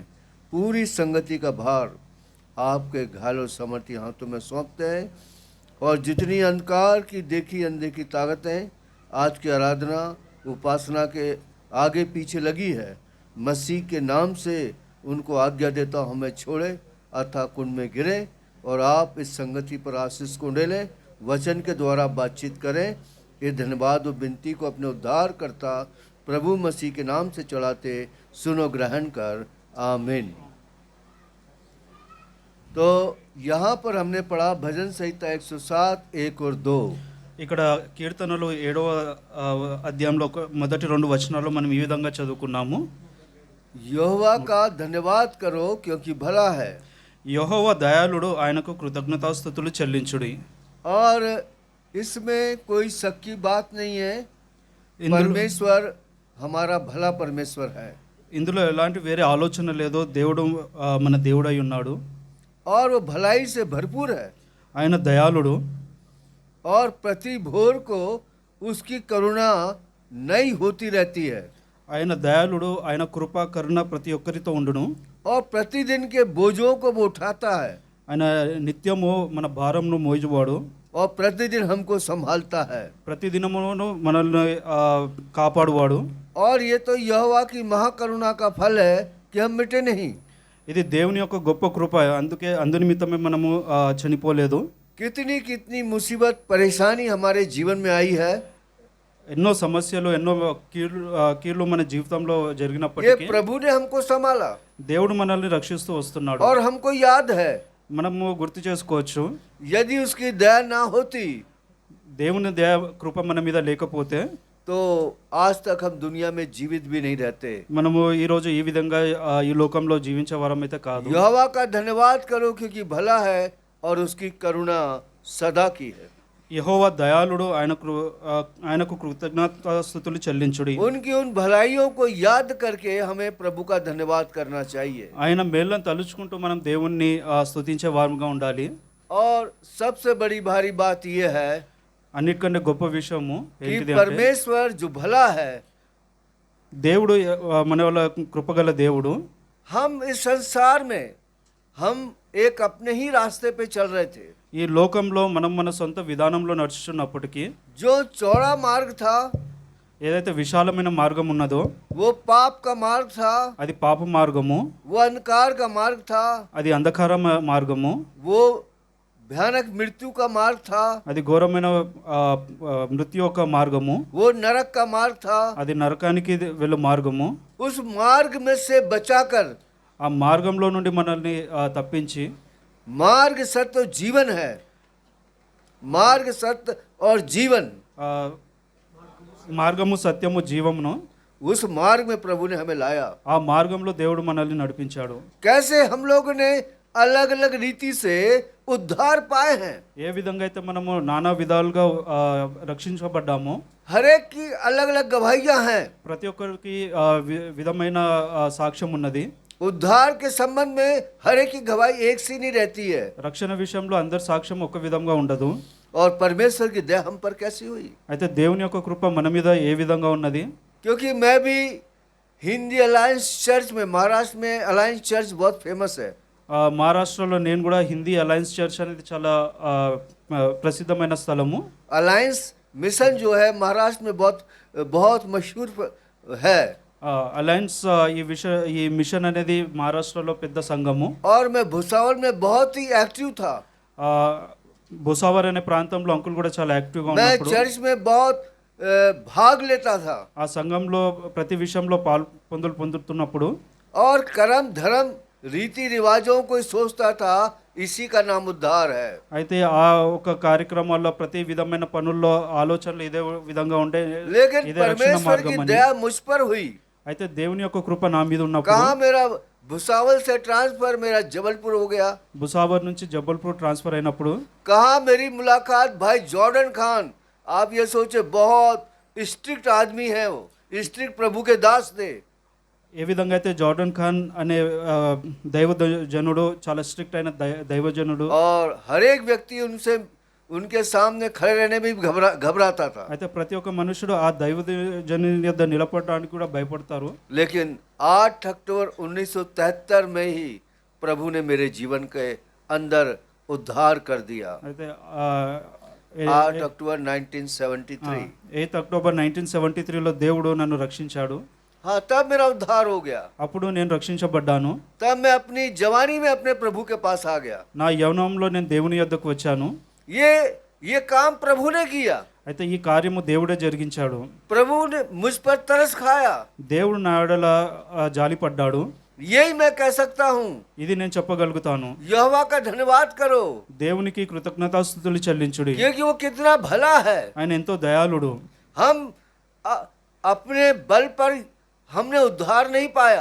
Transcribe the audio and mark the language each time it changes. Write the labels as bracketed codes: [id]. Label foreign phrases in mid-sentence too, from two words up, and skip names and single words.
[hi] पूरी संगति का भार आपके घायल और समर्थी हाथों में सौंपते हैं, और जितनी अंधकार की देखी अनदेखी ताकतें आज की आराधना उपासना के आगे पीछे लगी है, मसीह के नाम से उनको आज्ञा देता हूँ, हमें छोड़े अथवा कुंड में गिरे, और आप इस संगति पर आशीष को डालें, वचन के द्वारा बातचीत करें। ये धन्यवाद और विनती को अपने उद्धार करता प्रभु मसीह के नाम से चढ़ाते सुनो ग्रहण कर, आमीन। तो यहाँ पर हमने पढ़ा भजन संहिता 107 1 और 2। [te] ఇక్కడ కీర్తనలు 7వ అధ్యాయంలో మొదటి 2 వచనాలు మనం ఈ విధంగా చదువుకున్నాము. [hi] यहोवा का धन्यवाद करो क्योंकि भला है। [te] యెహోవా దయాళుడు, ఆయనకు కృతజ్ఞతాస్తుతులు చెల్లించుడి. [hi] और इसमें कोई शक की बात नहीं है, परमेश्वर हमारा भला परमेश्वर है। [te] ఇందులో ఎలాంటి వేరే ఆలోచన లేదు. దేవుడు మన దేవుడై ఉన్నాడు, [hi] और वो भलाई से भरपूर है। [te] ఆయన దయాళుడు, [hi] और प्रति भोर को उसकी करुणा नई होती रहती है। [te] ఆయన దయాళుడు, ఆయన కృప కరుణ ప్రతి ఒక్కరితో ఉండును. [hi] और प्रतिदिन के बोझों को वो उठाता है [te] ఆయన నిత్యము మన భారంను మోయువాడు, [hi] और प्रतिदिन हमको संभालता है। [te] ప్రతిదినమును మనల్ని కాపాడువాడు. [hi] और ये तो यहोवा की महाकरुणा का फल है कि हम मिटे नहीं। [te] ఇది దేవుని యొక్క గొప్ప కృప, అందుకే అందునిమిత్తమే మనము చనిపోలేదు. [hi] कितनी कितनी मुसीबत परेशानी हमारे जीवन में आई है, [te] ఎన్నో సమస్యలు, ఎన్నో కీళ్ళు మన జీవితంలో [hi] ये [te] జరిగినప్పటికీ [hi] प्रभु ने हमको संभाला। [te] దేవుడు మనల్ని రక్షిస్తూ వస్తున్నాడు. [hi] और हमको याद है, [te] మనము గుర్తు చేసుకోవచ్చు, [hi] यदि उसकी दया ना होती [te] దేవుని దయ కృప మన మీద లేకపోతే [hi] तो आज तक हम दुनिया में जीवित भी नहीं रहते। [te] మనము ఈరోజు ఈ విధంగా ఈ లోకంలో జీవించే వారం అయితే కాదు. [hi] यहोवा का धन्यवाद करो क्योंकि भला है और उसकी करुणा सदा की है। [te] యెహోవా దయాళుడు, ఆయనకు కృతజ్ఞతాస్తుతులు చెల్లించుడి. [hi] उनकी उन भलाइयों को याद करके हमें प्रभु का धन्यवाद करना चाहिए। [te] ఆయన మేళ్ళను తలుచుకుంటూ మనం దేవుణ్ణి స్తుతించే వారుగా ఉండాలి. [hi] और सबसे बड़ी भारी बात यह है [te] అన్నిటికంటే గొప్ప విషయము [hi] कि [te] ఏంటిది అంటే, [hi] परमेश्वर जो भला है, [te] దేవుడు మన వల్ల కృపగల దేవుడు. [hi] हम इस संसार में हम एक अपने ही रास्ते पे चल रहे थे। [te] ఈ లోకంలో మనం మన సొంత విధానంలో నడుచుతున్నప్పటికీ [hi] जो चौड़ा मार्ग था [te] ఏదైతే విశాలమైన మార్గం ఉన్నదో [hi] वो पाप का मार्ग था, [te] అది పాప మార్గము, [hi] वो अंधकार का मार्ग था, [te] అది అంధకార మార్గము, [hi] वो भयानक मृत्यु का मार्ग था, [te] అది ఘోరమైన మృత్యు యొక్క మార్గము, [hi] वो नरक का मार्ग था। [te] అది నరకానికి వెళ్ళు మార్గము. [hi] उस मार्ग में से बचाकर [te] ఆ మార్గంలో నుండి మనల్ని తప్పించి, [hi] मार्ग सत्य और जीवन है, मार्ग सत्य और जीवन, [te] ఆ మార్గము సత్యము జీవమును, [hi] उस मार्ग में प्रभु ने हमें लाया। [te] ఆ మార్గంలో దేవుడు మనల్ని నడిపించాడు. [hi] कैसे हम लोगों ने अलग अलग रीति से उद्धार पाए हैं, [te] ఏ విధంగా అయితే మనము నానా విధాలుగా రక్షించబడ్డామో, [hi] हर एक की अलग अलग गवाहियां हैं। [te] ప్రతి ఒక్కరికి విధమైన సాక్ష్యం ఉన్నది. [hi] उद्धार के संबंध में हर एक की गवाही एक सी नहीं रहती है। [te] రక్షణ విషయంలో అందరి సాక్ష్యం ఒక విధంగా ఉండదు. [hi] और परमेश्वर की दया हम पर कैसी हुई, [te] అయితే దేవుని యొక్క కృప మన మీద ఏ విధంగా ఉన్నది? [hi] क्योंकि मैं भी हिंदी अलायंस चर्च में, महाराष्ट्र में अलायंस चर्च बहुत फेमस है। [te] మహారాష్ట్రలో నేను కూడా హిందీ అలయన్స్ చర్చ్ అనేది చాలా ప్రసిద్ధమైన స్థలము. [hi] अलायंस मिशन जो है महाराष्ट्र में बहुत बहुत मशहूर है। [te] అలయన్స్ ఈ మిషన్ అనేది మహారాష్ట్రలో పెద్ద సంఘము. [hi] और मैं भुसावल में बहुत ही एक्टिव था। [te] భుసావర్ అనే ప్రాంతంలో అంకుల్ కూడా చాలా యాక్టివ్గా [hi] मैं [te] ఉన్నప్పుడు [hi] चर्च में बहुत भाग लेता था [te] ఆ సంఘంలో ప్రతి విషయంలో పొందుతున్నప్పుడు [hi] और कर्म धर्म रीति रिवाजों को सोचता था इसी का नाम उद्धार है। [te] అయితే ఆ ఒక కార్యక్రమాల్లో ప్రతి విధమైన పనుల్లో ఆలోచనలు ఇదే విధంగా ఉండే [hi] लेकिन [te] ఇదే రక్షణ [hi] परमेश्वर की [te] మార్గం అని. [hi] दया मुझ पर हुई। [te] అయితే దేవుని యొక్క కృప నా మీద ఉన్నప్పుడు [hi] कहाँ मेरा भुसावल से ट्रांसफर मेरा जबलपुर हो गया, [te] భుసావర్ నుంచి జబల్పూర్ ట్రాన్స్ఫర్ అయినప్పుడు [hi] कहाँ मेरी मुलाकात भाई जॉर्डन खान, आप ये सोचे बहुत स्ट्रिक्ट आदमी है, वो स्ट्रिक्ट प्रभु के दास थे। [te] ఏ విధంగా అయితే జార్డన్ ఖాన్ అనే దైవజనుడు చాలా స్ట్రిక్ట్ అయిన దైవజనుడు, [hi] और हर एक व्यक्ति उनसे उनके सामने खड़े रहने में भी घबराता था। [te] అయితే ప్రతి ఒక్క మనుషుడు ఆ దైవజనుని యొద్ద నిలబడడానికి కూడా భయపడతారు. [hi] लेकिन 8 अक्टूबर 1973 में ही प्रभु ने मेरे जीवन के अंदर उद्धार कर दिया। [te] అయితే [hi] 8 अक्टूबर 1973। [te] 8 అక్టోబర్ 1973లో దేవుడు నన్ను రక్షించాడు. [hi] हाँ, तब मेरा उद्धार हो गया। [te] అప్పుడు నేను రక్షించబడ్డాను. [hi] तब मैं अपनी जवानी में अपने प्रभु के पास आ गया। [te] నా యవ్వనంలో నేను దేవుని యొద్దకు వచ్చాను. [hi] ये काम प्रभु ने किया। [te] అయితే ఈ కార్యము దేవుడే జరిగించాడు. [hi] प्रभु ने मुझ पर तरस खाया। [te] దేవుడు నా ఎడల జాలిపడ్డాడు. [hi] यही मैं कह सकता हूँ, [te] ఇది నేను చెప్పగలుగుతాను. [hi] यहोवा का धन्यवाद करो [te] దేవునికి కృతజ్ఞతాస్తుతులు చెల్లించుడి. [hi] क्योंकि वो कितना भला है। [te] ఆయన ఎంతో దయాళుడు. [hi] हम अपने बल पर हमने उद्धार नहीं पाया,